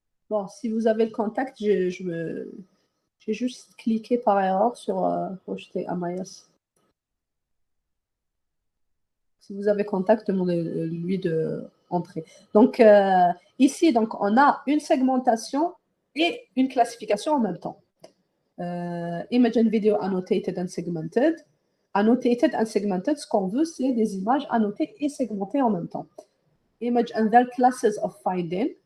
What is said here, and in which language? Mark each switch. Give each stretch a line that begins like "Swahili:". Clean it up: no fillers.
French: Bon, si vous avez le contact, j'ai juste cliqué par erreur sur rejeter Amayas. Si vous avez contact, demandez-lui de entrer. Donc, ici, donc, on a une segmentation et une classification en même temps.
English: Image and video annotated and segmented. Annotated and segmented,
French: ce qu'on veut, c'est des images annotées et segmentées en même temps.
English: Image and their classes of finding.